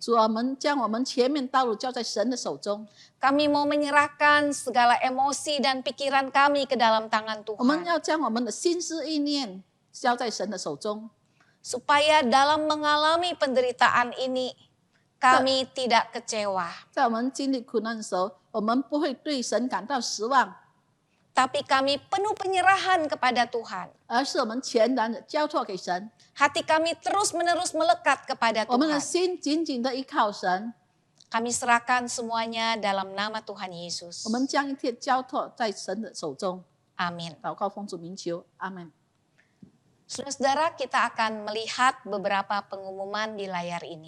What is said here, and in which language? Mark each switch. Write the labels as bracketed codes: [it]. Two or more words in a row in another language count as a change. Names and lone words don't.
[zh] 主，我们将我们前面道路交在神的手中， [id] Kami mau menyerahkan segala emosi dan pikiran kami ke dalam tangan [zh] 我们 [id] Tuhan. [zh] 要将我们的心思意念交在神的手中， [id] Supaya dalam mengalami penderitaan ini, kami tidak kecewa. [zh] 在我们经历苦难的时候，我们不会对神感到失望， [id] Tapi kami penuh penyerahan kepada Tuhan. [zh] 而是我们全然的交托给神， [id] Hati kami terus-menerus melekat kepada [zh] 我们的 [id] Tuhan. [zh] 心紧紧的依靠神， [id] Kami serahkan semuanya dalam nama Tuhan Yesus. [zh] 我们将一切交托在神的手中。 [id] Amin. [zh] 祷告奉主名求，阿门。 [id] Saudara-saudara, kita akan melihat beberapa pengumuman di layar ini.